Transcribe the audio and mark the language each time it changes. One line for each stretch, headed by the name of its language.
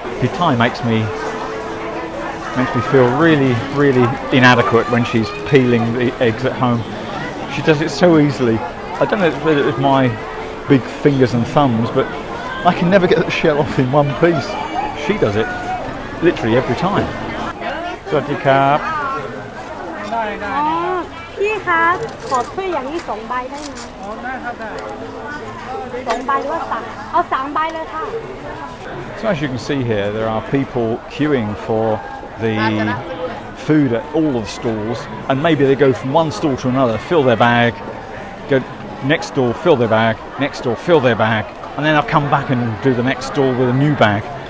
English: The Thai makes me feel really, really inadequate when she's peeling the eggs at home. She does it so easily. I don't know if it's my big fingers and thumbs, but I can never get the shell off in one piece. She does it literally every time.
Thai: สวัสดีครับ พี่คะขอถ้วยอย่างนี้2 ใบได้ไหมได้ครับได้2 ใบหรือว่า3เอา3 ใบเลยค่ะ
English: So as you can see here, there are people queuing for the food at all of the stalls, and maybe they go from one stall to another, fill their bag, go next stall, fill their bag, next stall, fill their bag, and then I'll come back and do the next stall with a new bag.